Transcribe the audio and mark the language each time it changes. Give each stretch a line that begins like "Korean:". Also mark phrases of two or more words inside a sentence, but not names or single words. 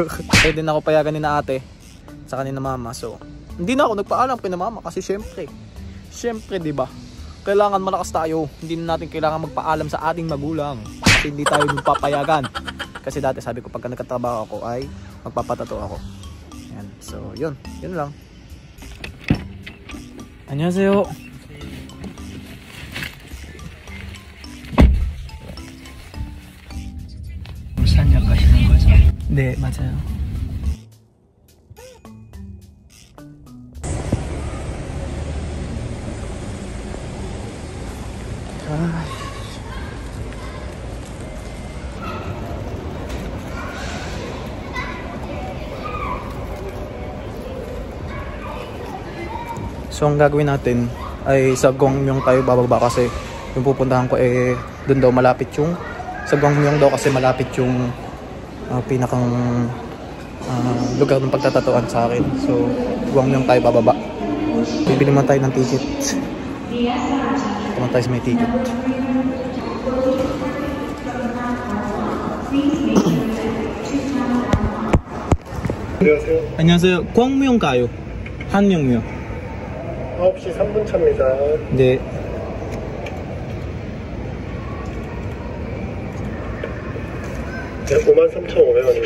Filipino: Pwede na ako payagan ni na ate sa kanina mama. So hindi na ako nagpaalam kay na mama kasi syempre 'di ba? Kailangan malakas tayo. Hindi na natin kailangan magpaalam sa ating magulang kasi hindi tayo papayagan. Kasi dati sabi ko pagka nagtatrabaho ako ay magpapatato ako. Yan. So yun lang.
Korean: 안녕하세요. 산역 가시는 거죠? 네, 맞아요.
Filipino: So ang gagawin natin ay sa Gwangyang tayo bababa kasi yung pupuntahan ko doon daw malapit yung sa Gwangyang daw kasi malapit yung pinakang lugar ng pagtatatuan sa akin. So Gwangyang tayo bababa. Bibili man tayo ng ticket. Tama tayo sa may ticket.
Korean: 안녕하세요. 광명 가요. 한명요. 9시 3분 차입니다. 네. 네, 53,500원입니다.